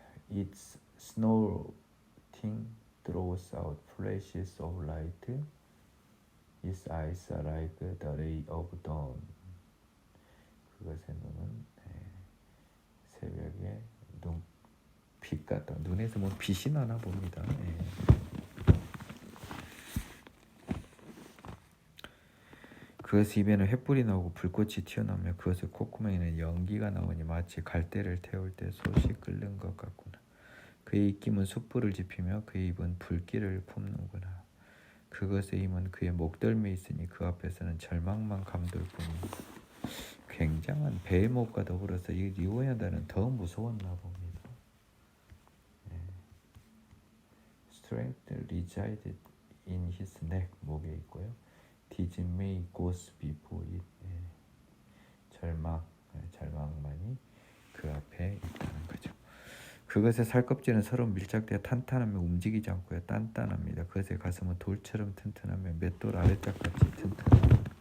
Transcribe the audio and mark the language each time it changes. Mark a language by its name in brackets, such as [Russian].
[English] Its snorting throws out flashes of light. Its eyes are like the ray of dawn. [Korean] 그것의 눈은 새벽에 빛 같다. 눈에서 뭐 빛이 나나 봅니다. 그것의 입에는 횃불이 나오고 불꽃이 튀어나오며 그것의 콧구멍에는 연기가 나오니 마치 갈대를 태울 때 솥이 끓는 것 같구나. 그의 입김은 숯불을 지피며 그의 입은 불길을 품는구나. 그것의 힘은 그의 목덜미에 있으니 그 앞에서는 절망만 감돌 뿐이다. 굉장한 베헤못과 더불어서 이 리오야단은 더 무서웠나 봅니다. [English] Strength resided in his neck, [Korean] 목에 있고요. [English] Dismay goes before it. [Korean] 절망만이 그 앞에 있다는 거죠. 그것의 살껍질은 서로 밀착되어 탄탄하며 움직이지 않고요. 단단합니다. 그것의 가슴은 돌처럼 튼튼하며 맷돌 아래짝같이 튼튼합니다.